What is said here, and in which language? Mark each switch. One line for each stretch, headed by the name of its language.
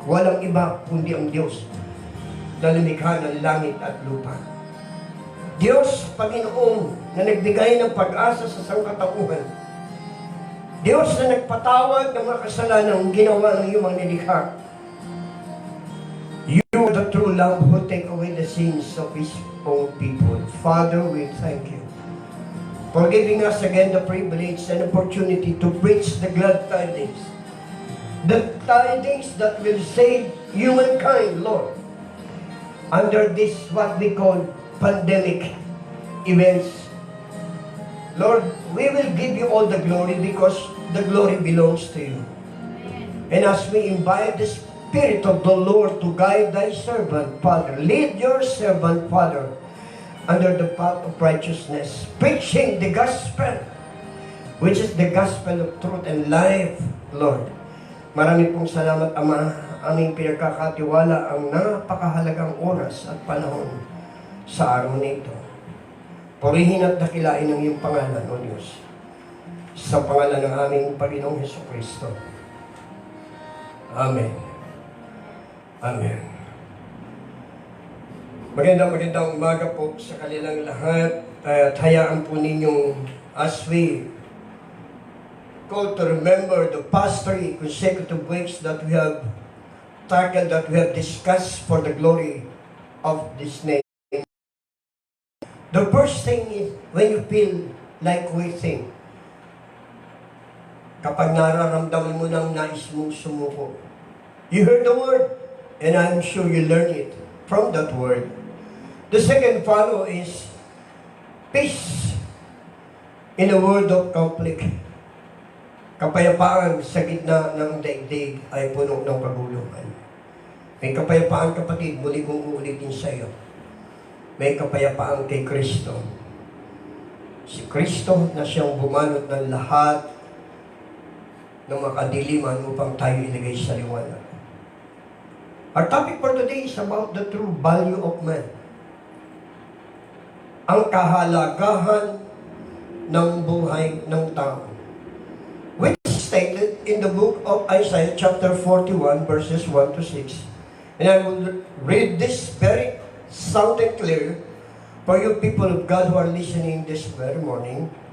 Filipino: Walang iba kundi ang Diyos na lumikha ng langit at lupa. Diyos, Panginoon, na nagbigay ng pag-asa sa sangkatauhan. Diyos na nagpatawad ng mga kasalanang ginawa ng iyong mga nilikha.
English: You are the true love who take away the sins of His own people. Father, we thank you for giving us again the privilege and opportunity to preach the glad tidings. The tidings that will save humankind, Lord, under this what we call pandemic events. Lord, we will give you all the glory because the glory belongs to you. And as we invite the Spirit of the Lord to guide thy servant, Father, lead your servant, Father, under the path of righteousness, preaching the gospel, which is the gospel of truth and life, Lord.
Filipino: Marami pong salamat, Ama, aming pinagkakatiwala ang napakahalagang oras at panahon sa araw na ito. Purihin at dakilain ang iyong pangalan, O Diyos, sa pangalan ng aming Panginoong Hesukristo. Amen. Amen. Magandang umaga po sa kanilang lahat at hayaan po ninyong
English: as we call to remember the past 3 consecutive weeks that we have tackled, that we have discussed for the glory of this name. The first thing is when you feel like quitting.
Filipino: Kapag nararamdaman mo ng nais mong sumuko.
English: You heard the word, and I'm sure you learn it from that word. The second follow is peace in a world of conflict.
Filipino: Kapayapaan sa gitna ng daigdig ay puno ng kaguluhan. May kapayapaan, kapatid, muli kong uulitin sa iyo. May kapayapaan kay Kristo. Si Kristo na siyang bumanot ng lahat ng makadiliman upang tayo ilagay sa liwanag.
English: Our topic for today is about the true value of man.
Filipino: Ang kahalagahan ng buhay ng tao.
English: Which is stated in the book of Isaiah chapter 41 verses 1 to 6. And I will read this very sound and clear for you people of God who are listening this very morning.